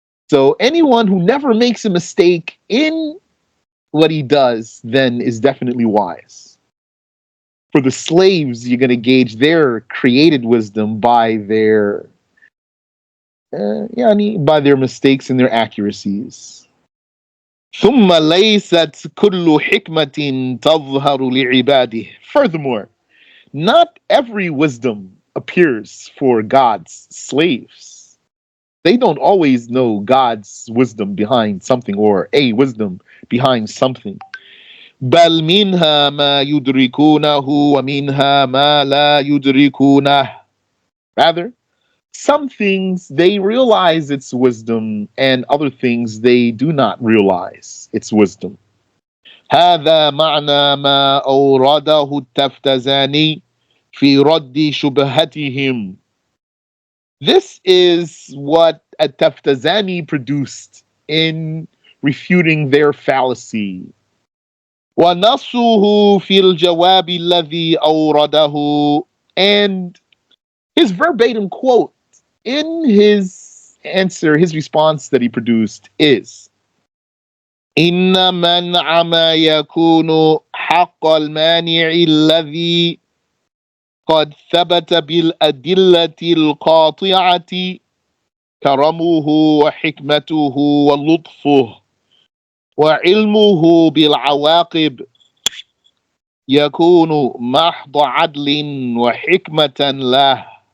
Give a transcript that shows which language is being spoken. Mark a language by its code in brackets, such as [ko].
[en] So anyone who never makes a mistake in what he does then is definitely wise. For the slaves, you're going to gauge their created wisdom by their by their mistakes and their accuracies. [ar] ثم ليست كل حكمة تظهر لعباده. [en] Furthermore, not every wisdom appears for God's slaves. They don't always know God's wisdom behind something, or a wisdom behind something. [ar] بل منها ما يدركونه ومنها ما لا يدركونه. [en] Rather, some things they realize its wisdom, and other things they do not realize its wisdom. [ar] هذا معنى ما أورده التفتزاني في رد شبهتهم. [en] This is what At-Taftazani produced in refuting their fallacy. [ar] وَنَصُّهُ فِي الْجَوَابِ الَّذِي أَوْرَدَهُ, [en] and his verbatim quote in his answer, his response that he produced is [ar] إِنَّ مَنْعَ مَا يَكُونُ حَقَّ الْمَانِعِ الَّذِي قد ثبت بالأدلة القاطعة كرمه وحكمته ولطفه وعلمه بالعواقب يكون محض عدل وحكمة له.